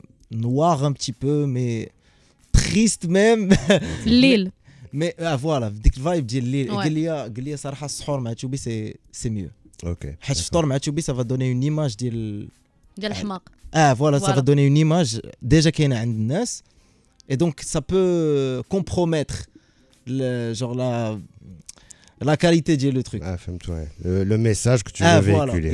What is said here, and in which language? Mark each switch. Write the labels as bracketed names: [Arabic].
[French] Noir un petit peu, mais triste même. L'île. Mais voilà, dès que vibe dit l'île. [Arabic] قال لي صراحة السحور مع تشوبي [French] c'est mieux. Ok. [Arabic] حيت الفطور مع تشوبي [French] ça va donner une image ديال [Arabic] الحماق. [French] Voilà, ça va donner une image déjà [Arabic] كاينة عند الناس, [French] et donc ça peut compromettre genre la qualité de le truc. Ouais. Le message que tu veux véhiculer.